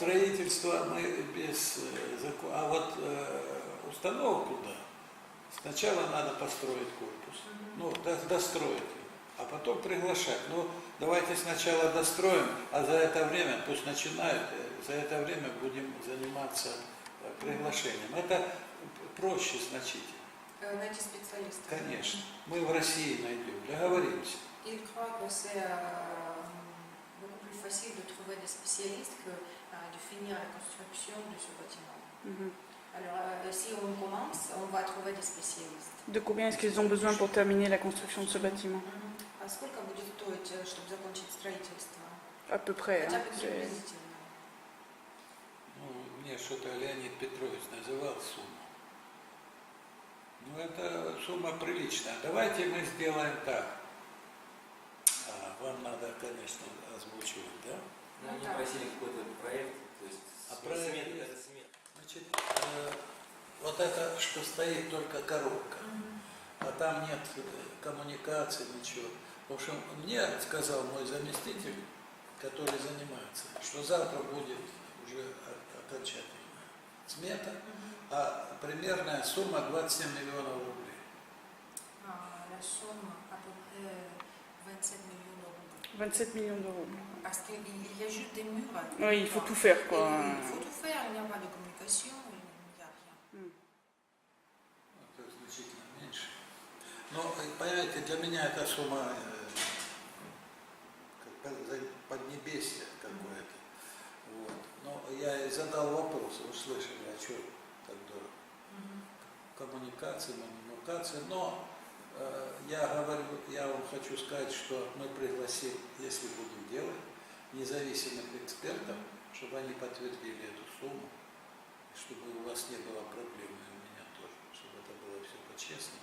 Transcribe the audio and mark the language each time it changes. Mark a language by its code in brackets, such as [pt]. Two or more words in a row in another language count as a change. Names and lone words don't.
[ru] строительство мы без закона, а вот установку, да, сначала надо построить корпус, ну, достроить его, а потом приглашать. Ну, давайте сначала достроим, а за это время пусть начинают, за это время будем заниматься приглашением. Это проще значительно. найти специалистов. Конечно. Мы в России найдем, договоримся. [fr] Il croit que c'est beaucoup plus facile de trouver des spécialistes que de finir la construction de ce bâtiment. Mhm. Alors, si on commence, on va trouver des spécialistes. De combien est-ce qu'ils ont besoin pour terminer la construction de ce bâtiment? [ru] А сколько будет стоить, чтобы закончить строительство? [fr] À peu près. [ru] Хотя [fr] Hein, [ru] бы [fr] c'est- [ru] приблизительно. Ну, мне что-то Леонид Петрович называл сумму. Ну, это сумма приличная. Давайте мы сделаем так. Вам надо, конечно, озвучивать, да? Ну, они просили какой-то проект, то есть проект смета, есть. это смета. Значит, вот это, что стоит только коробка, а там нет коммуникации, ничего. В общем, мне сказал мой заместитель, который занимается, что завтра будет уже окончательная смета, а примерная сумма 27 миллионов рублей. [fr] La somme à peu près 27 millions d'euros. 27 millions d'euros. Parce qu'il y a juste des murs. Oui, il faut tout faire, Et quoi. il faut tout faire, il n'y a pas de communication, il n'y a rien. [ru] Это значительно меньше. Но, понимаете, для меня эта сумма как поднебесье какое-то. Вот. Но я и задал вопрос, вы слышали, а что так дорого? Коммуникации, но я вам хочу сказать, что мы пригласим, если будем делать, независимых экспертов, чтобы они подтвердили эту сумму, чтобы у вас не было проблем, и у меня тоже, чтобы это было все по-честному.